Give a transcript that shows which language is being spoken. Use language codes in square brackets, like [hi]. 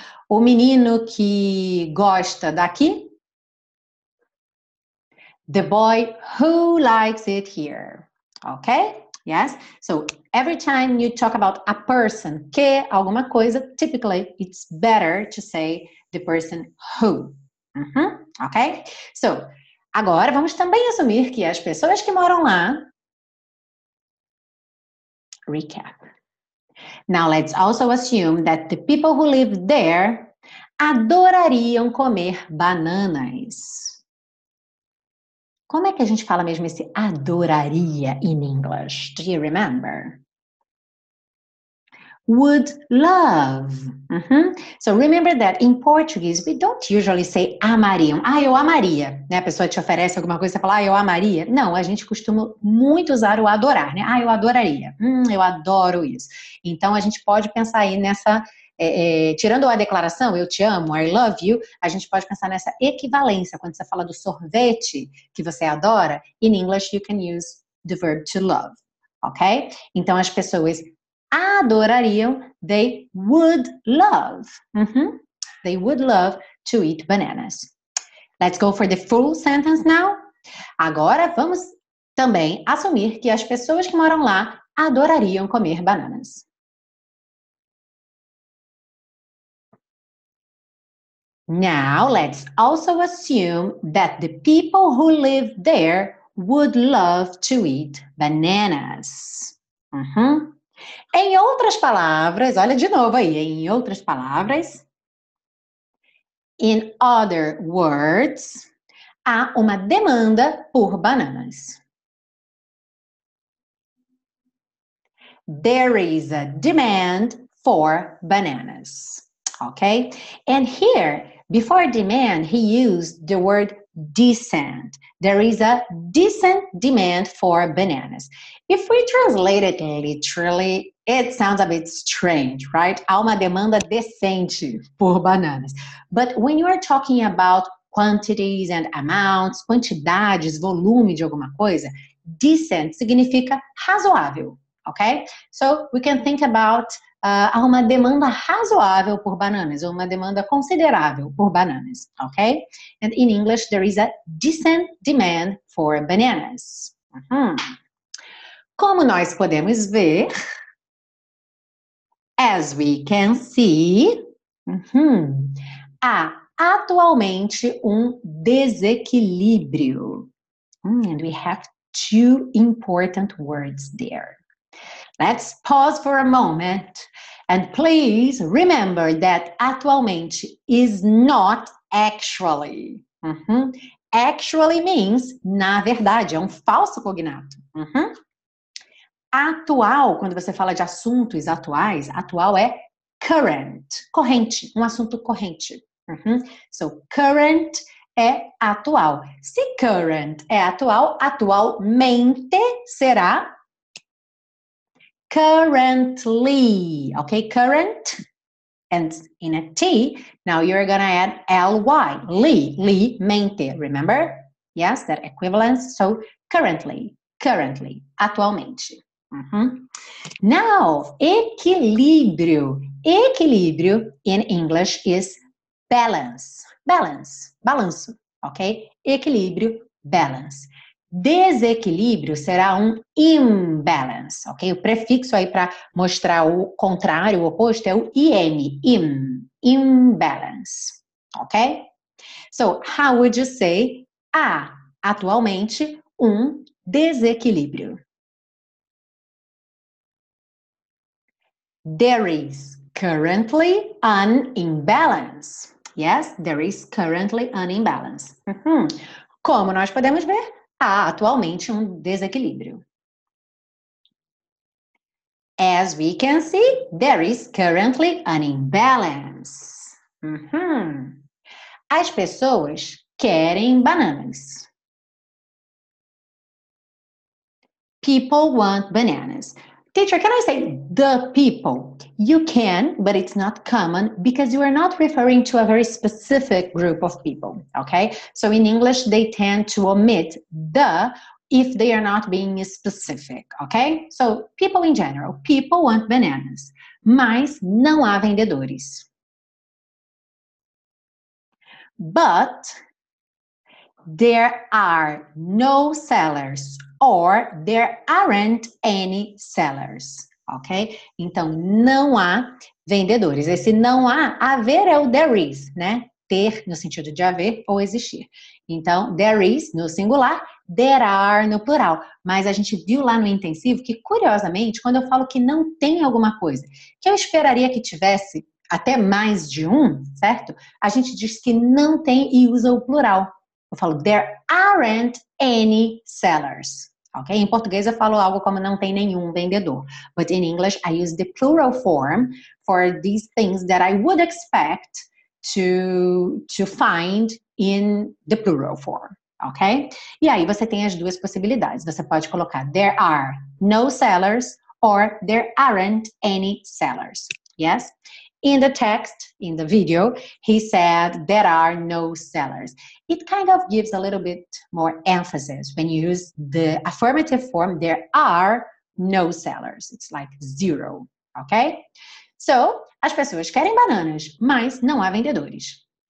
[pt] O menino que gosta daqui, [en] the boy who likes it here, ok? Yes? So, every time you talk about a person, [pt] que alguma coisa, [en] typically it's better to say the person who. Ok? [pt] So, agora vamos também assumir que as pessoas que moram lá. [en] Recap. Now, let's also assume that the people who live there [pt] adorariam comer bananas. Como é que a gente fala mesmo esse adoraria [en] in English? Do you remember? Would love. So remember that in Portuguese we don't usually say amariam. [pt] Ah, eu amaria. Né? A pessoa te oferece alguma coisa e você fala, ah, eu amaria. Não, a gente costuma muito usar o adorar, né? Ah, eu adoraria. Eu adoro isso. Então a gente pode pensar aí nessa, tirando a declaração, eu te amo, [en] I love you, [pt] a gente pode pensar nessa equivalência. Quando você fala do sorvete que você adora, [en] in English you can use the verb to love. Ok? [pt] Então as pessoas adorariam, [en] they would love. They would love to eat bananas. Let's go for the full sentence now. [pt] Agora vamos também assumir que as pessoas que moram lá adorariam comer bananas. [en] Now let's also assume that the people who live there would love to eat bananas. [pt] Em outras palavras, olha de novo aí, em outras palavras, [en] in other words, [pt] há uma demanda por bananas. [en] There is a demand for bananas, okay? And here, before demand, he used the word decent. There is a decent demand for bananas. If we translate it literally, it sounds a bit strange, right? [pt] Há uma demanda decente por bananas. [en] But when you are talking about quantities and amounts, [pt] quantidades, volume de alguma coisa, decent significa razoável, [en] ok? So we can think about [pt] há uma demanda razoável por bananas, ou uma demanda considerável por bananas, ok? [en] And in English, there is a decent demand for bananas. [pt] Como nós podemos ver, [en] as we can see, [pt] há atualmente um desequilíbrio. [en] And we have two important words there. Let's pause for a moment and please remember that atualmente is not actually. Actually means [pt] na verdade, é um falso cognato. Atual, quando você fala de assuntos atuais, atual é current, corrente, um assunto corrente. So, current é atual. Se current é atual, atualmente será currently, okay? [en] Current ends in a T. Now you're gonna add ly, li, mente, remember? Yes, that equivalence. So currently, atualmente. Now, equilíbrio. Equilíbrio in English is balance. [pt] Balanço, ok? Equilíbrio, balance. Desequilíbrio será um imbalance, ok? O prefixo aí para mostrar o contrário, o oposto, é o im, imbalance, ok? [en] So, how would you say [pt] há atualmente um desequilíbrio? [en] There is currently an imbalance. Yes, there is currently an imbalance. [pt] Como nós podemos ver, há atualmente um desequilíbrio. [en] As we can see, there is currently an imbalance. Uhum. [pt] As pessoas querem bananas. [en] People want bananas. Teacher, can I say the people? You can, but it's not common because you are not referring to a very specific group of people, okay? So in English, they tend to omit the if they are not being specific, okay? So people in general, people want bananas, [pt] mas não há vendedores. [en] But there are no sellers or there aren't any sellers, ok? [pt] Então, não há vendedores. Esse não há, haver é o [en] there is, [pt] né? Ter no sentido de haver ou existir. Então, [en] there is [pt] no singular, [en] there are [pt] no plural. Mas a gente viu lá no intensivo que, curiosamente, quando eu falo que não tem alguma coisa, que eu esperaria que tivesse até mais de um, certo? A gente diz que não tem e usa o plural. Eu falo, [en] there aren't any sellers. [pt] Ok? Em português eu falo algo como não tem nenhum vendedor. [en] But in English I use the plural form for these things that I would expect to find in the plural form. Ok? [pt] E aí você tem as duas possibilidades. Você pode colocar [en] there are no sellers or there aren't any sellers. Yes? In the text, in the video, he said there are no sellers. It kind of gives a little bit more emphasis when you use the affirmative form, there are no sellers. It's like zero, ok? [pt] So, as pessoas querem bananas, mas não há vendedores.